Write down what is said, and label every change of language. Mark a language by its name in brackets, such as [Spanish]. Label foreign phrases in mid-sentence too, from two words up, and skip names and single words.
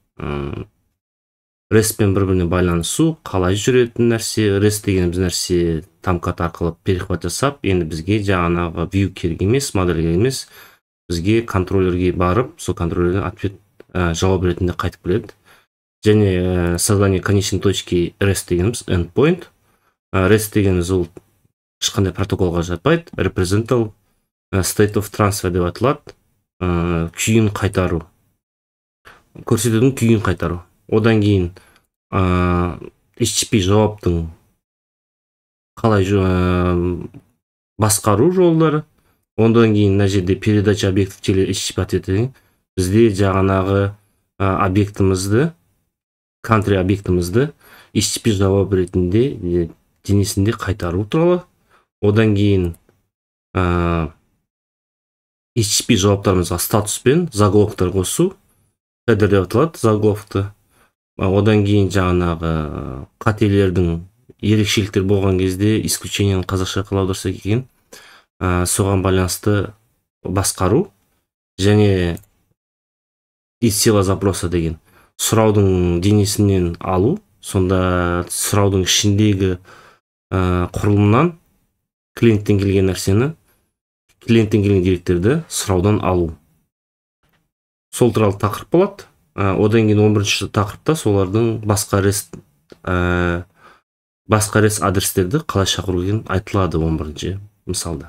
[Kazakh] REST пен бір-біріне байланысу, қалай жүретін нәрсе, REST дегеніміз нәрсе тамкат арқылы перехват жасап, енді бізге жаңағы view керек емес, модель керек емес, бізге контроллерге барып, сол контроллерден ответ жауап ретінде қайтып келеді. Және [Russian] создание конечной точки [Kazakh] REST дегеніміз endpoint. REST дегеніміз ол ешқандай протоколға жатпайды. [English] Representable state of transfer [Kazakh] деп аталады. Күйін қайтару. Көрсетудің күйін қайтару. Одан кейін HTTP жауаптың қалай басқару жолдары. Ондан кейін мына жерде [Russian] передача объектов через [Kazakh] HTTP ответі бізде жаңағы объектімізді, country объектімізді HTTP жауап ретінде денесінде қайтару туралы. Одан кейін HTTP жауаптарымызға статус пен заголовктар қосу. Header деп аталады заголовкты. Одан кейін жаңағы қателердің ерекшеліктер болған кезде исключениені қазақша қалай аударсақ екен, соған байланысты басқару. Және [Russian] из села запроса [Kazakh] деген сұраудың денесінен алу, сонда сұраудың ішіндегі құрылымнан клиенттен келген нәрсені, клиенттен келген деректерді сұраудан алу. Сол туралы тақырып болады. Одан кейін 11-ші тақырыпта солардың басқа REST адрестерді қалай шақыру деген айтылады 11-ші мысалда.